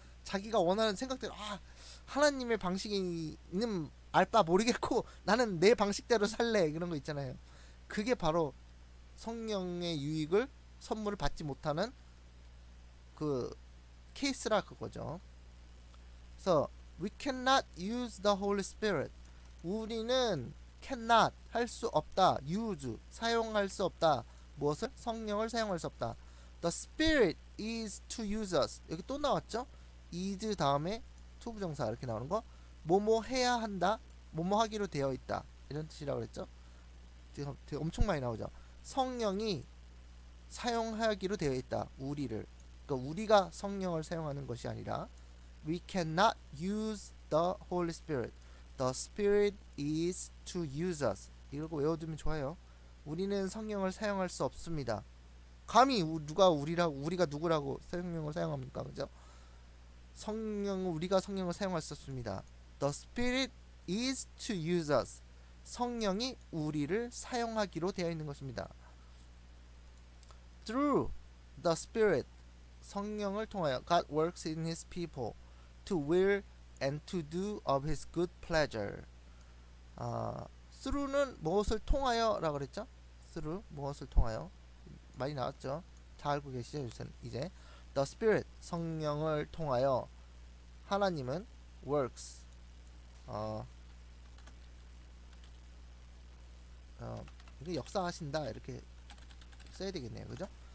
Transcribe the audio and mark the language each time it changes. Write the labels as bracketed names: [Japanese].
[Korean] 자기가 원하는 생각대로 하나님의 방식이는 알바 모르겠고 나는 내 방식대로 살래. 그런 거 있잖아요. 그게 바로 성령의 유익을 선물을 받지 못하는 그 케이스라 그거죠. 그래서 [English] we cannot use the Holy Spirit. [Korean] 우리는 cannot 할 수 없다. use 사용할 수 없다. 무엇을? 성령을 사용할 수 없다. [English] The Spirit is to use us. [Korean] 여기 또 나왔죠? is 다음에 to 부정사 이렇게 나오는 거. 뭐뭐 해야 한다. 뭐뭐 하기로 되어 있다. 이런 뜻이라고 그랬죠? 되게 엄청 많이 나오죠. 성령이 사용하기로 되어 있다. 우리를. 그러니까 우리가 성령을 사용하는 것이 아니라 [English] we cannot use the Holy Spirit. The Spirit is to use us. [Korean] 이러고 외워두면 좋아요. 우리는 성령을 사용할 수 없습니다. 감히 우리가 누구라고 성령을 사용합니까? 그죠? 우리가 성령을 사용할 수 없습니다. [English] The Spirit is to use us. [Korean] 성령이 우리를 사용하기로 되어 있는 것입니다. [English] Through the Spirit, [Korean] 성령을 통하여 [English] God works in His people to will and to do of His good pleasure. [Korean] through는 무엇을 통하여 라고 그랬죠? through 무엇을 통하여 많이 나왔죠? 다 알고 계시죠? 이제 [English] the Spirit [Korean] 성령을 통하여 하나님은 works 이게 역사하신다 이렇게 써야 되겠네요. 그죠?